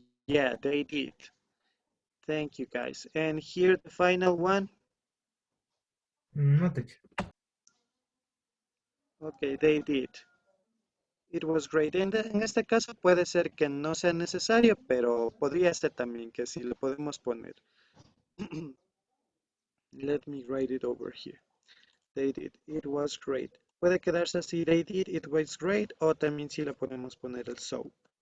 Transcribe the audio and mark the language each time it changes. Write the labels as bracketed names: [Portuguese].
[English] Yeah, they did. Thank you, guys. And here the final one. No, teacher. Ok, they did. It was great. [Spanish] En este caso puede ser que no sea necesario, pero podría ser también que sí lo podemos poner. [English] Let me write it over here. They did. It was great. [Spanish] Puede quedarse así, [English] they did, it was great, [Spanish] o también si le podemos poner el so.